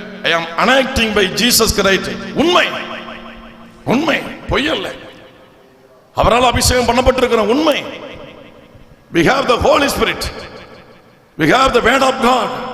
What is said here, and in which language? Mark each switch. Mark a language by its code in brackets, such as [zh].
[en] I am anointing by Jesus Christ. [ta] உண்மை, உண்மை, பொய்யல்ல. அவரால் அபிஷேகம் பண்ணப்பட்டிருக்கிறோம், உண்மை. [en] We have the Holy Spirit, we have the word of God.